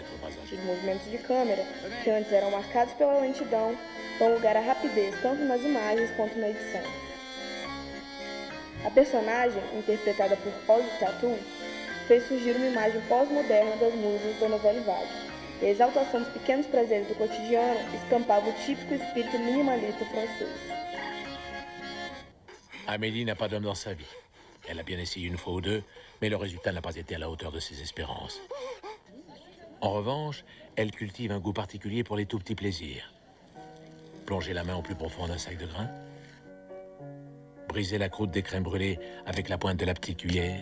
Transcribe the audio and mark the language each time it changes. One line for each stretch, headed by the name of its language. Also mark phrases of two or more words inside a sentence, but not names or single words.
Portuguese: Os movimentos de câmera, que antes eram marcados pela lentidão, dão lugar à rapidez tanto nas imagens quanto na edição. A personagem, interpretada por Audrey Tautou, fez surgir uma imagem pós-moderna das musas da Nouvelle Vague. E a exaltação dos pequenos prazeres do cotidiano escampava o típico espírito minimalista francês.
French: Amélie n'a pas d'homme dans sa vie. Elle a bien essayé une fois ou deux, mais le résultat n'a pas été à la hauteur de ses espérances. En revanche, elle cultive un goût particulier pour les tout petits plaisirs. Plonger la main au plus profond d'un sac de grains, briser la croûte des crèmes brûlées avec la pointe de la petite cuillère.